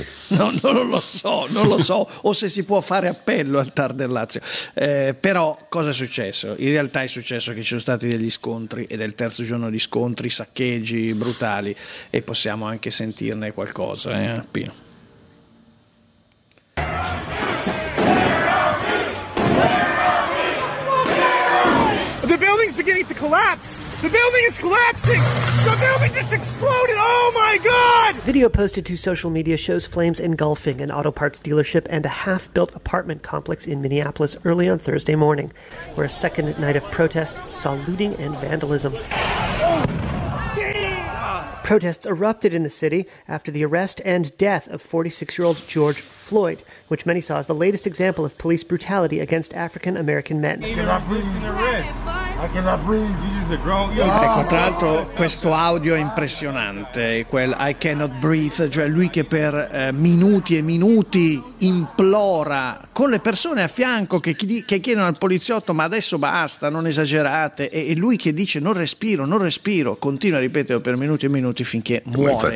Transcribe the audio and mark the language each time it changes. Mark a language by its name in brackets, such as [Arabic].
[Italian] sì, non lo so o se si può fare appello al TAR del Lazio, però cosa è successo? In realtà è successo che ci sono stati degli scontri, ed è il terzo giorno di scontri, saccheggi brutali, e possiamo anche sentirne qualcosa, Pino. [English] The building's beginning to collapse. The building is collapsing. The building just exploded. Oh my god! Video posted to social media shows flames engulfing an auto parts dealership and a half-built apartment complex in Minneapolis early on Thursday morning, where a second night of protests saw looting and vandalism. Protests erupted in the city after the arrest and death of 46-year-old George Floyd, which many saw as the latest example of police brutality against African American men. [Italian] Ecco, tra l'altro questo audio è impressionante, quel [English] I cannot breathe, [Italian] cioè lui che per minuti e minuti implora con le persone a fianco che chiedono al poliziotto: ma adesso basta, non esagerate, e lui che dice: non respiro, continua a ripetere per minuti e minuti finché muore.